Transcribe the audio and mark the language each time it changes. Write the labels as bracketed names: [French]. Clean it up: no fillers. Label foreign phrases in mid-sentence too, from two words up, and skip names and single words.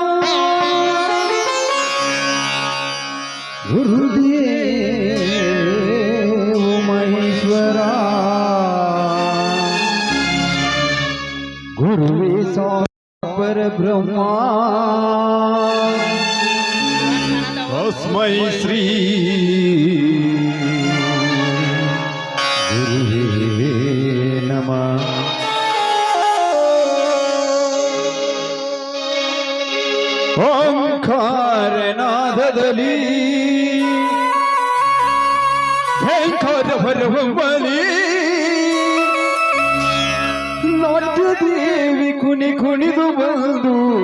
[Sanskrit] गुरुदेव महेश्वरा गुरुवे साक्षात् परब्रह्मा तस्मै श्री गुरुवे नमः. [Kannada] ಓಂಕಾರನಾದದಲ್ಲಿ ಭಯಂಕರ ಹೊರಹೊಮ್ಮಲಿ ನಾಟ್ಯ ದೇವಿ ಕುಣಿ ಕುಣಿದು ಬಂದು